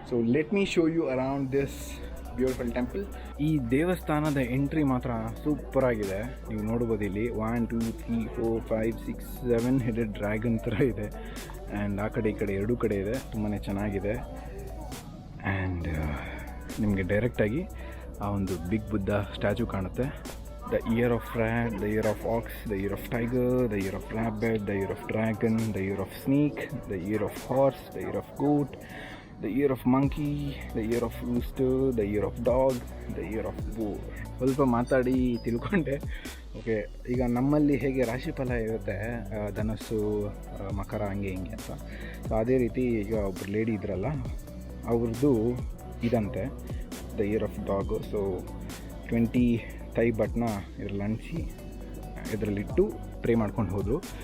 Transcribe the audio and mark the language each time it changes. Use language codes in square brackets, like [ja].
[en] So let me show you around this beautiful temple. [kn] ಈ ದೇವಸ್ಥಾನದ entry ಮಾತ್ರ super ಆಗಿದೆ. ನೀವು ನೋಡ್ಬೋದು ಇಲ್ಲಿ 1 2 3 4 5 6 7 ಹೆಡೆಡ್ ಡ್ರ್ಯಾಗನ್ ಥರ ಇದೆ. ಆ್ಯಂಡ್ ಆ ಕಡೆ ಈ ಕಡೆ ಎರಡೂ ಕಡೆ ಇದೆ. ತುಂಬಾ ಚೆನ್ನಾಗಿದೆ. ಆ್ಯಂಡ್ ನಿಮಗೆ ಡೈರೆಕ್ಟಾಗಿ ಆ ಒಂದು ಬಿಗ್ ಬುದ್ಧ ಸ್ಟ್ಯಾಚ್ಯೂ ಕಾಣುತ್ತೆ. [en] The year of rat, the year of ox, the year of tiger, the year of rabbit, the year of dragon, the year of snake, the year of horse, the year of goat, the year of monkey, the year of rooster, the year of dog, the year of boar. [kn] ಸ್ವಲ್ಪ ಮಾತಾಡಿ ತಿಳ್ಕೊಂಡೆ. Okay, ಈಗ ನಮ್ಮಲ್ಲಿ ಹೇಗೆ ರಾಶಿಫಲ ಇರುತ್ತೆ, ಧನಸ್ಸು, ಮಕರ, ಹಂಗೆ ಹಿಂಗೆ ಅಂತ. ಸೊ ಅದೇ ರೀತಿ ಈಗ ಒಬ್ಬರು ಲೇಡಿ ಇದ್ರಲ್ಲ, ಅವ್ರದ್ದು ಇದಂತೆ [en] The year of dog. [kn] So 20 Thi ಬಟ್ನ ಇದ್ರಲ್ಲಿ ಅಂಟಿಸಿ ಇದರಲ್ಲಿಟ್ಟು ಪ್ರೇ ಮಾಡ್ಕೊಂಡು ಹೋದರು.